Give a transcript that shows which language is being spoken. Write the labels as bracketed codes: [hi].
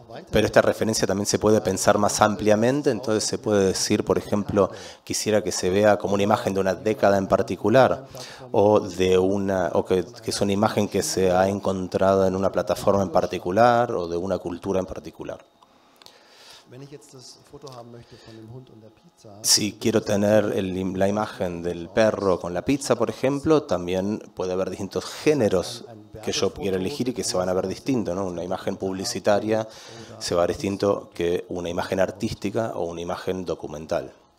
[es] Pero esta referencia también se puede pensar más ampliamente, entonces se puede decir, por ejemplo, quisiera que se vea como una imagen de una década en particular, o que es una imagen que se ha encontrado en una plataforma en particular, o de una cultura en particular. [de] Wenn ich jetzt das Foto haben möchte von dem Hund und der Pizza, [es] Si quiero tener la imagen del perro con la pizza, por ejemplo, también puede haber distintos géneros que yo quiero elegir y que se van a ver distintos, ¿no? Una imagen publicitaria se va a ver distinto que una imagen artística o una imagen documental.